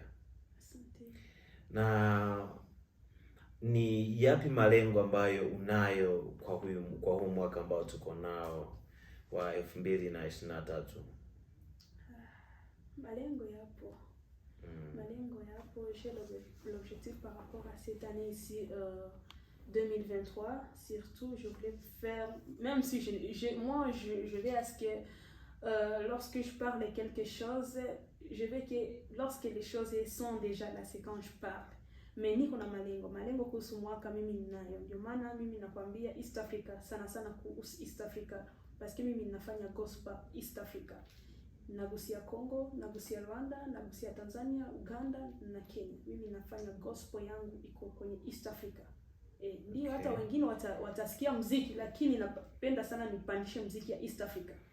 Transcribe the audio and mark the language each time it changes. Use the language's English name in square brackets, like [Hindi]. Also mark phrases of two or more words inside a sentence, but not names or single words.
[Swahili] Asante. Na ni yapi malengo ambayo unayo kwa huu mwaka ambao tuko nao wa 2023? Malengo yapo. Malengo yapo. [French] J'ai l'objectif par rapport à cette année ici, 2023. Surtout, je voulais faire, même si je vais à ce que lorsque je parle de quelque chose, je veux que lorsque les choses sont déjà là, c'est quand je parle. [Swahili] Mais niko na malengo kuhusu mwaka mimi ninayo. Ndio maana mimi nakwambia East Africa, sana kuhusu East Africa, [French] parce que [Swahili] mimi ninafanya gospel East Africa. Nagusia Congo, nagusia Rwanda, nagusia Tanzania, Uganda na Kenya. Mimi nafanya gospel yangu iko kwenye East Africa. Ndio, okay. Hata wengine watasikia muziki, lakini napenda sana nipandishe muziki ya East Africa.